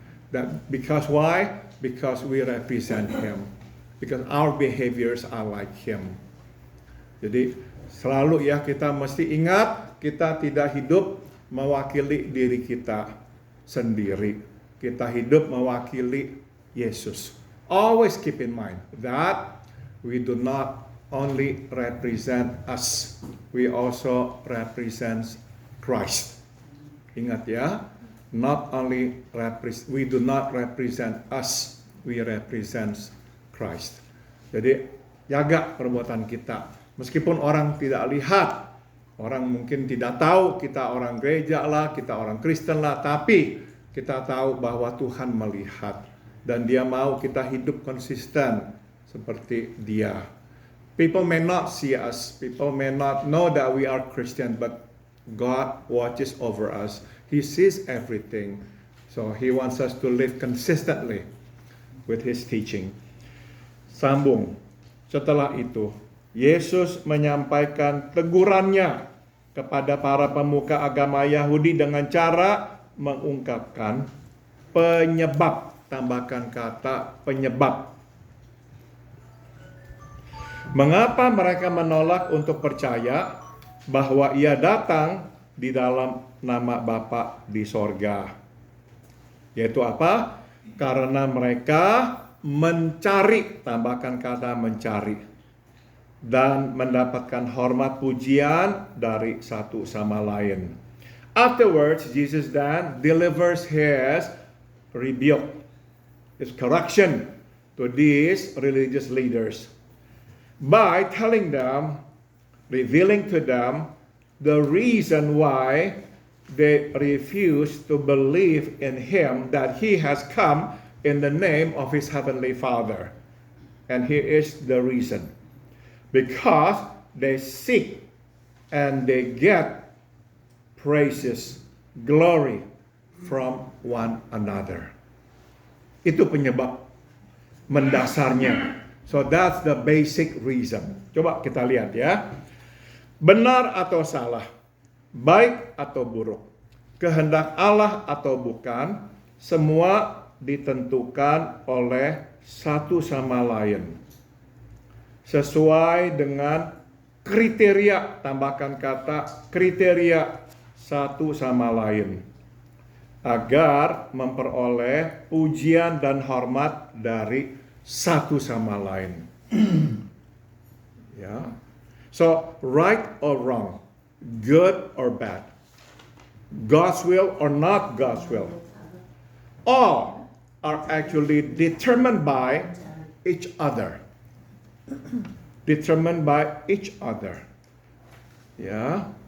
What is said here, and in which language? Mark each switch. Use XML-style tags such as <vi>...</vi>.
<en>That because why? Because we represent Him, because our behaviors are like Him.</en> <id>Jadi selalu ya kita mesti ingat, kita tidak hidup mewakili diri kita sendiri. Kita hidup mewakili Yesus.</id> <en>Always keep in mind that we do not only represent us, we also represent Christ.</en> <id>Ingat ya,</id> <en>we do not represent us, we represent Christ.</en> <id>Jadi jaga perbuatan kita. Meskipun orang tidak lihat, orang mungkin tidak tahu kita orang gereja lah, kita orang Kristen lah, tapi kita tahu bahwa Tuhan melihat dan Dia mau kita hidup konsisten seperti Dia.</id> <en>People may not see us, people may not know that we are Christian, but God watches over us. He sees everything. So He wants us to live consistently with His teaching.</en> <id>Sambung. Setelah itu, Yesus menyampaikan tegurannya kepada para pemuka agama Yahudi dengan cara mengungkapkan penyebab, tambahkan kata penyebab. Mengapa mereka menolak untuk percaya bahwa Ia datang di dalam nama Bapa di sorga? Yaitu apa? Karena mereka mencari, tambahkan kata mencari, dan mendapatkan hormat pujian dari satu sama lain.</id> <en>Afterwards, Jesus then delivers His rebuke, His correction to these religious leaders by telling them, revealing to them the reason why they refuse to believe in Him, that He has come in the name of His Heavenly Father. And here is the reason. Because they seek and they get praises, glory from one another.</en> <id>Itu penyebab mendasarnya.</id> <en>So that's the basic reason.</en> <id>Coba kita lihat ya. Benar atau salah, baik atau buruk, kehendak Allah atau bukan, semua ditentukan oleh satu sama lain. Sesuai dengan kriteria, tambahkan kata kriteria satu sama lain, agar memperoleh pujian dan hormat dari satu sama lain. Ya.</id> <en>So, right or wrong, good or bad, God's will or not God's will, all are actually determined by each other. Determined by each other. Yeah.</en>